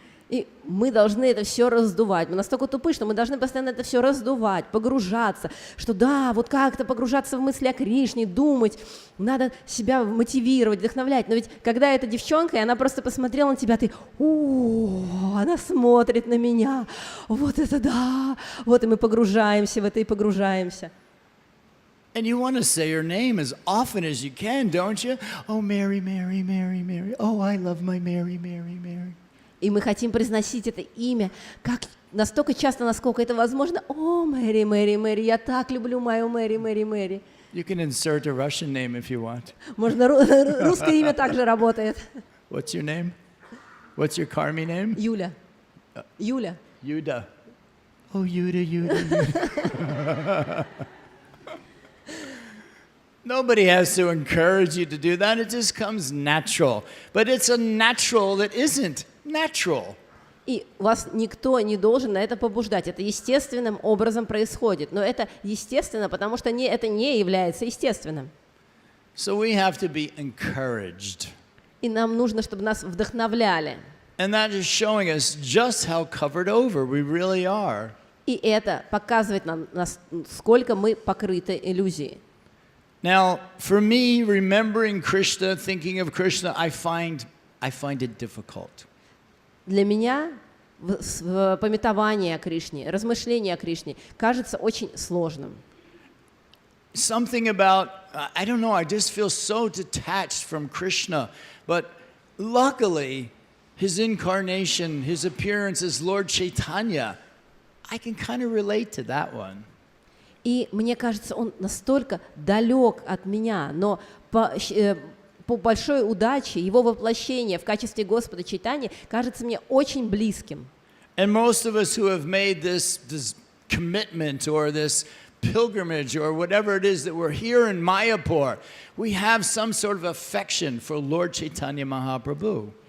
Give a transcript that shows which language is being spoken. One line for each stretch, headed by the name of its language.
Russian: И мы должны это все раздувать. Мы настолько тупы, что мы должны постоянно это все раздувать, погружаться, что да, вот как-то погружаться в мысли о Кришне, думать, надо себя мотивировать, вдохновлять. Но ведь когда эта девчонка, и она просто посмотрела на тебя, ты, она смотрит на меня, вот это да, вот и мы погружаемся в это и погружаемся.
English: And you want to say her name as often as you can, don't you? Oh, Mary, Mary, Mary, Mary. Oh, I love my Mary, Mary, Mary.
Russian: И мы хотим произносить это имя как настолько часто, насколько это возможно. О, Мэри, Мэри, Мэри, я так люблю мою Мэри, Мэри, Мэри.
English: You can insert a Russian name if you want.
Russian: Можно русское имя также работает.
English: What's your name? What's your Karmi name?
Russian: Юля. Юля.
English: Yuda. Oh, Yuda. Nobody has to encourage you to do that. It just comes natural. But it's a natural that isn't natural.
Russian: И вас никто не должен на это побуждать. Это естественным образом происходит. Но это естественно, потому что это не является естественным.
English: So we have to be encouraged.
Russian: И нам нужно, чтобы нас вдохновляли.
English: And that is showing us just how covered over we really are.
Russian: И это показывает нам, насколько мы покрыты иллюзией.
English: Now, for me, remembering Krishna, thinking of Krishna, I find it difficult.
Russian: Для меня памятование о Кришне, размышление о Кришне кажется очень сложным.
English: Something about, I don't know, I just feel so detached from Krishna. But luckily, his incarnation, his appearance as Lord Chaitanya, I can kind of relate to that one.
Russian: И мне кажется, он настолько далек от меня, но по большой удаче его воплощение в качестве Господа Чайтаньи кажется мне очень близким.
English: And most of us who have made this commitment or this pilgrimage or whatever it is that we're here in Mayapur, we have some sort of affection for Lord Chaitanya Mahaprabhu.